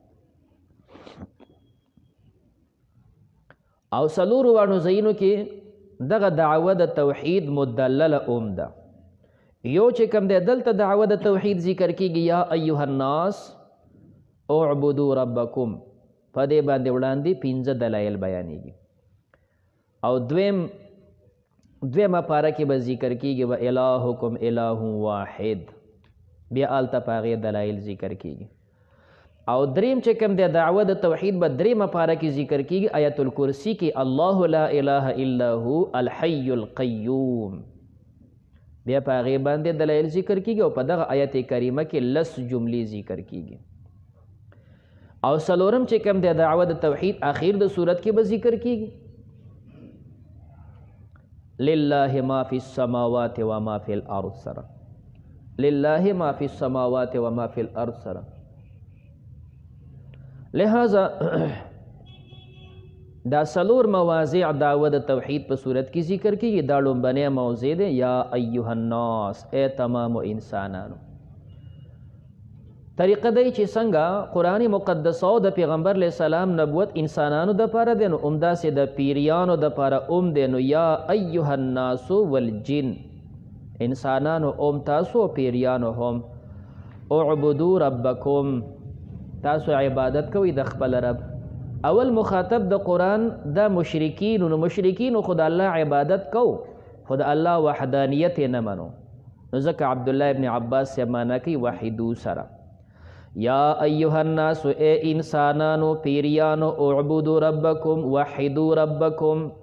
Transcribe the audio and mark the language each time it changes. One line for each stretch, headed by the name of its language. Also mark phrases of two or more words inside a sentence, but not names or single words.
Pashto: او څلورو واړو ځایونو کې دغه دعوه د توحید مدلله ده یو چې کوم دی دلته دعوه د توحید ذکر کیږي
Arabic: یا ایها الناس اعبدوا ربکم
Pashto: په دې باندې وړاندې 15 دلایل بیانېږي او دویمه پاره کې به ذکر کیږي
Arabic: و الهکم اله واحد
Pashto: بیا هلته په هغې دلایل ذکر کیږي او دریم چې کوم دی دعوه د توحید به دریمه پاره کې ذکر کیږي آیت الکرسی کې
Arabic: الله لا اله الا هو الحی القیوم
Pashto: بیا په هغې باندې دلایل ذکر کیږي او په دغه آیت کریمه کې 10 جملې ذکر کیږي او څلورم چې کوم دی دعوه د توحید اخیر د صورت کې به ذکر کیږي
Arabic: لله ما فی السماوات و ما فی الارض
Pashto: سره
Arabic: لله ما فی السماوات و ما فی الارض
Pashto: سره لہذا دا څلور مواضع دعوه د توحید په صورت کې ذکر کیږي دا لومبنی موضع دی
Arabic: یا ایها الناس
Pashto: ای تمام انسانانو طریقه دی چې څنګه قرآن مقدس او د پیغمبر
Arabic: علیه السلام
Pashto: نبوت انسانانو دپاره دی نو همداسې د پیریانو دپاره دی نو
Arabic: یا ایها الناس والجن
Pashto: انسانانو تاسو پیریانو هم
Arabic: اعبدوا ربکم
Pashto: تاسو عبادت کوئ د خپل رب اول مخاطب د قرآن دا مشرکین نو مشرکین خو د الله عبادت کو خو د الله وحدانیت یې نه منو نو ځکه عبدالله ابن عباس سے مانا کوي وحدو سره
Arabic: یا ایها الناس
Pashto: اے انسانانو پیریانو
Arabic: اعبدوا ربکم وحدو ربکم